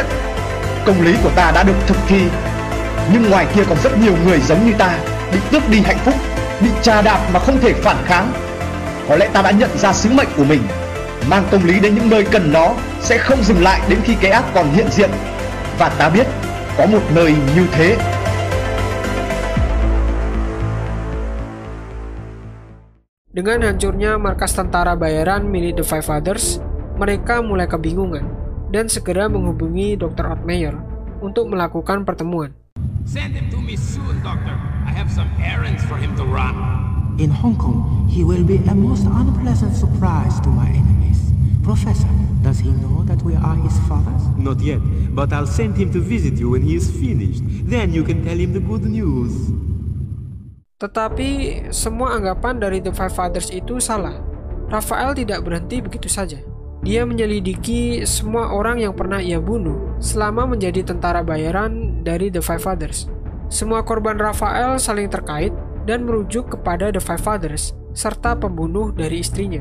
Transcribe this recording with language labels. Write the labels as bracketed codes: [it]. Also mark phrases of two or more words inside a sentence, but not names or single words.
[vi] Công lý của ta đã được thực thi, nhưng ngoài kia còn rất nhiều người giống như ta, bị tước đi hạnh phúc, bị chà đạp mà không thể phản kháng. Có lẽ ta đã nhận ra sứ mệnh của mình. Mang công lý đến những nơi cần nó, sẽ không dừng lại đến khi cái ác còn hiện diện. Và ta biết có một nơi như thế. [id] Dengan hancurnya markas tentara bayaran milik The Five Fathers, mereka mulai kebingungan dan segera menghubungi Dr. Ottmeyer untuk melakukan pertemuan. [en] Send him to me soon, Doctor. I have some errands for him to run. In Hong Kong, he will be a most unpleasant surprise to my enemies. Professor, does he know that we are his fathers? Not yet, but I'll send him to visit you when he is finished. Then you can tell him the good news. [id] Tetapi semua anggapan dari The Five Fathers itu salah. Raphael tidak berhenti begitu saja. Dia menyelidiki semua orang yang pernah ia bunuh selama menjadi tentara bayaran dari The Five Fathers. Semua korban Raphael saling terkait dan merujuk kepada The Five Fathers serta pembunuh dari istrinya.